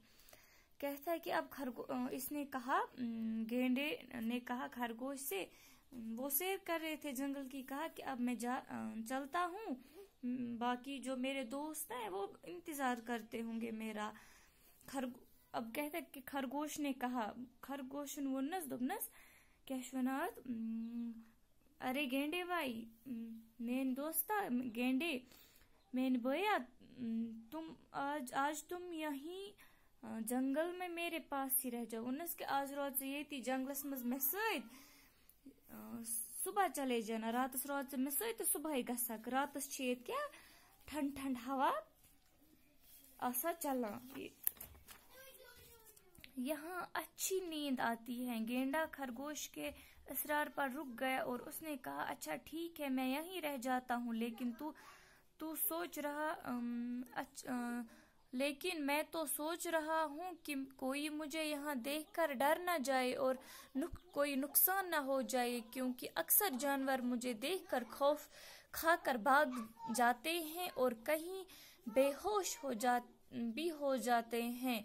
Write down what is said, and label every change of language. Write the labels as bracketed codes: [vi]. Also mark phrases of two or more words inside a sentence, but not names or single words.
[ur] کہتا ہے کہ اب اس نے کہا، گینڈے نے کہا خرگوش سے، وہ سیر کر رہے تھے جنگل کی، کہا کہ اب میں چلتا ہوں، باقی جو میرے دوست ہیں وہ انتظار کرتے ہوں گے میرا. اب کہتا ہے کہ خرگوش نے کہا, [ks] खरगोश वोनस दोपनस क्या वनात, अरे गेंडे भाई, मेन दोस्ता गेंडे, मेन भैया, [ur] تم آج تم یہیں جنگل میں میرے پاس ہی رہ جاؤ. [ks] उनस के आज रोज ये जंगलस मज मे सत, [ur] صبح چلے جانا, [ks] रातस रोज मे सत, सुबह गसक। रातस क्या ठंड ठंड हवा आसा चला, [ur] یہاں اچھی نیند آتی ہے. گینڈا خرگوش کے اصرار پر رک گیا اور اس نے کہا، اچھا ٹھیک ہے، میں یہیں رہ جاتا ہوں، لیکن تو سوچ رہا لیکن میں تو سوچ رہا ہوں کہ کوئی مجھے یہاں دیکھ کر ڈر نہ جائے اور کوئی نقصان نہ ہو جائے، کیونکہ اکثر جانور مجھے دیکھ کر خوف کھا کر بھاگ جاتے ہیں اور کہیں بے ہوش بھی ہو جاتے ہیں.